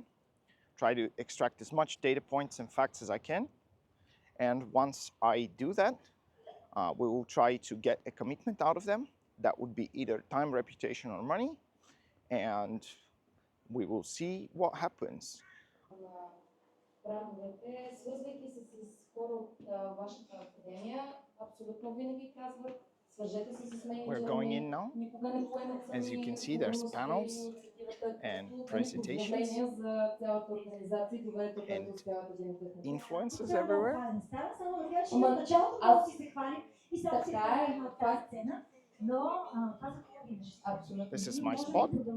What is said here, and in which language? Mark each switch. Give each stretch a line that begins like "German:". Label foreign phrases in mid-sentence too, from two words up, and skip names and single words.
English: Try to extract as much data points and facts as I can. And once I do that, we will try to get a commitment out of them. That would be either time, reputation, or money. And we will see what happens.
Bulgarian: Браковете, свързвайки се с хора от вашата академия, абсолютно винаги казват, свържете се с
English: We're going in now.
Bulgarian: никога не поемат сами.
English: As you can see, there's panels and presentations and influencers everywhere. This is my spot.